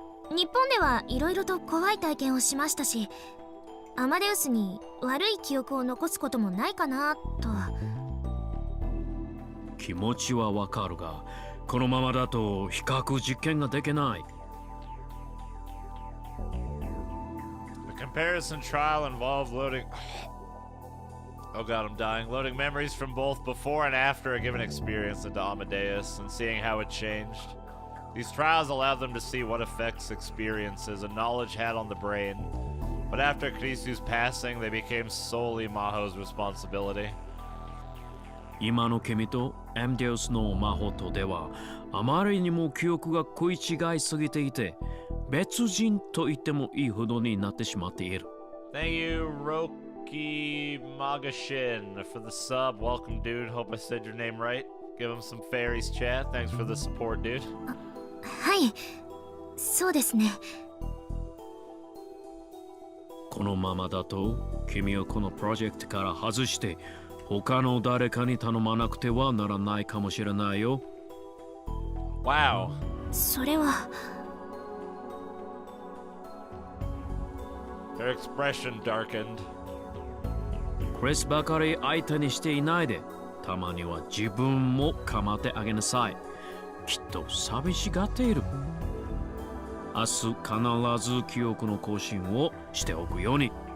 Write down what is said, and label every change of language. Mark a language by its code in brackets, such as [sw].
[ja] 日本ではいろいろと怖い体験をしましたし、アマデウスに悪い記憶を残すこともないかなと。気持ちはわかるが、このままだと比較実験ができない。 [en] The comparison trial involved loading... Oh god, I'm dying. Loading memories from both before and after a given experience into Amadeus and seeing how it changed. These trials allowed them to see what effects experiences and knowledge had on the brain. But after Kurisu's passing, they became solely Maho's responsibility. [ja] 今の君とアマデウスの魔法とではあまりにも記憶が食い違いすぎていて、別人と言ってもいいほどになってしまっている。 [en] Thank you, Roki Magashin, for the sub. Welcome, dude. Hope I said your name right. Give him some fairies chat. Thanks for the support, dude. [ja] はい、そうですね。このままだと君をこのプロジェクトから外して他の誰かに頼まなくてはならないかもしれないよ。 [en] Wow. [ja] それは。 [en] Her expression darkened. [ja] クリスばかり相手にしていないで、たまには自分も構ってあげなさい。きっと寂しがっている。明日必ず記憶の更新をしておくように。